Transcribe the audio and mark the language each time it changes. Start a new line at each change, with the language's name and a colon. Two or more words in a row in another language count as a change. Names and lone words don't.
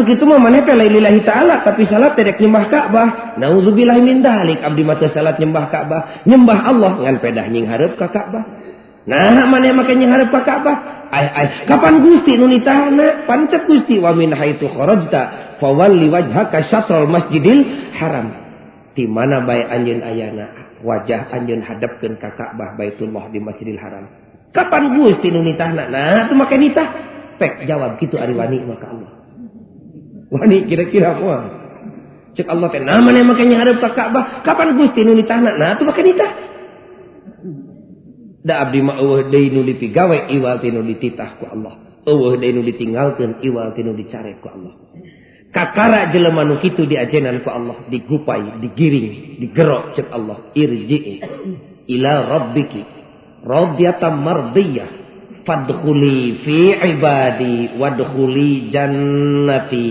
Sundanese: kitu mah maneh teh lain
Arabic: لله تعالى
Sundanese: tapi salat teh dek nyembah Ka'bah
Arabic: نعوذ بالله من ذلك
Sundanese: abdi mah teu salat nyembah Ka'bah nyembah Allah ngan pedah nying hareup ka Ka'bah nah maneh make nying hareup ka Ka'bah kapan Gusti nu nitahna pancet Gusti
Arabic: ومن حيث خرجت فول وجهك شطر المسجد الحرام
Sundanese: di mana bae anjeun ayana wajah anjeun hadapkeun ka Ka'bah Baitullah di Masjidil Haram. Kapan Gusti nu nitahna? Nah, teu make nitah. Pek jawab kitu ari wani maka Allah. Wani kira-kira moal. Cek Allah teh nah mane make nyahareup ka Ka'bah? Kapan Gusti nu nitahna? Nah, teu make nitah. Da abdi mah eueuh deui nu dipigawe iwal tinu dititah ku Allah. Eueuh deui nu ditinggalkeun iwal tinu dicare ku Allah. Kakara jelema nu kitu diajenan ku Allah, digupai, digiring, digerok cek Allah,
Arabic: ارجعي إلى ربك راضية مرضية فادخلي في عبادي وادخلي جنتي.